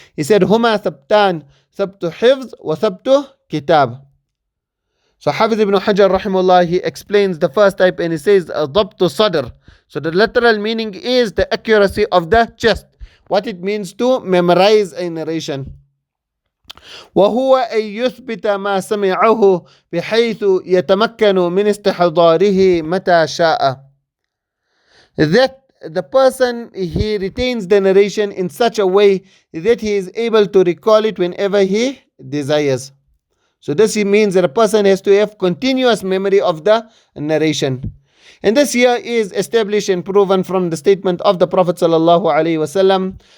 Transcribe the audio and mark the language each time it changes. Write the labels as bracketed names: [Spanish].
[English] He said, [Arabic] Huma thabtan, thabtu hifz wa thabtu kitab. [English] So Hafiz ibn Hajar rahimahullah, he explains the first type, and he says ضبط sadr. So the literal meaning is the accuracy of the chest, what it means to memorize a narration. [Arabic] وهو أن يثبت ما سمعه بحيث يتمكن من استحضاره متى شاء. [English] That the person, he retains the narration in such a way that he is able to recall it whenever he desires. So this means that a person has to have continuous memory of the narration. And this here is established and proven from the statement of the Prophet sallallahu alaihi wasallam.